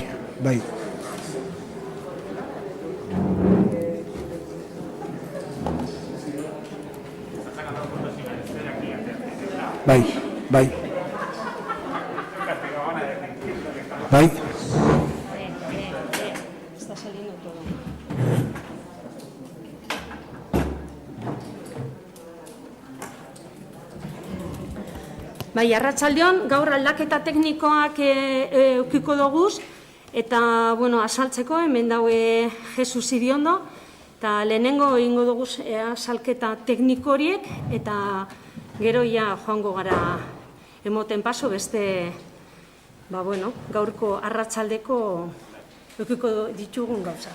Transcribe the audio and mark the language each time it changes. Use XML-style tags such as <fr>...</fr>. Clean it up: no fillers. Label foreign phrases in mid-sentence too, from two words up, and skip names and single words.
<eu>Bai, bai. Bai.</eu> <es>Está saliendo todo.</es> <eu>Bai, arratsaldeon, gaur aldaketa teknikoak eukiko doguz, eta, bueno, asaltzeko, hemen daue Jesus Iriondo, eta lehenengo egingo doguz asalketa tekniko horiek, eta gero ja joango gara emoten paso beste, ba, bueno, gaurko arratsaldeko eukiko ditugun gauzak.</eu>